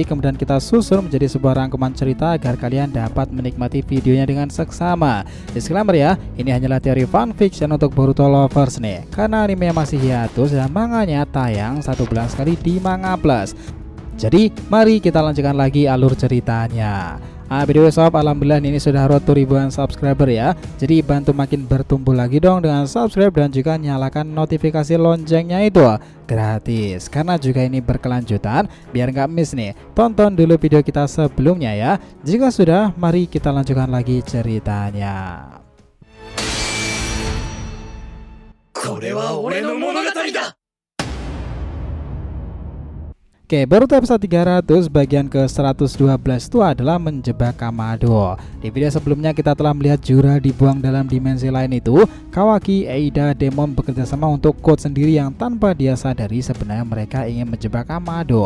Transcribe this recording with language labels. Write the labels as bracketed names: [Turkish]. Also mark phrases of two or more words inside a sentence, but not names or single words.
[Indonesian] Kemudian kita susun menjadi sebuah rangkuman cerita agar kalian dapat menikmati videonya dengan seksama. Disclaimer ya, ini hanyalah teori fanfiction untuk Boruto lovers nih, karena anime masih hiatus dan manganya tayang 1 bulan sekali di Manga Plus. Jadi mari kita lanjutkan lagi alur ceritanya. Video sob, alhamdulillah ini sudah [English] road to [Indonesian] ribuan subscriber ya. Jadi bantu makin bertumbuh lagi dong dengan subscribe dan juga nyalakan notifikasi loncengnya itu gratis. Karena juga ini berkelanjutan, biar nggak miss nih. Tonton dulu video kita sebelumnya ya. Jika sudah, mari kita lanjutkan lagi ceritanya. [Japanese] これは俺の物語だ。 [Indonesian] Oke, Boruto episode 300 bagian ke 112 itu adalah menjebak Kamado. Di video sebelumnya kita telah melihat Jura dibuang dalam dimensi lain itu. Kawaki, Eida, Demon bekerja sama untuk code sendiri yang tanpa dia sadari sebenarnya mereka ingin menjebak Kamado.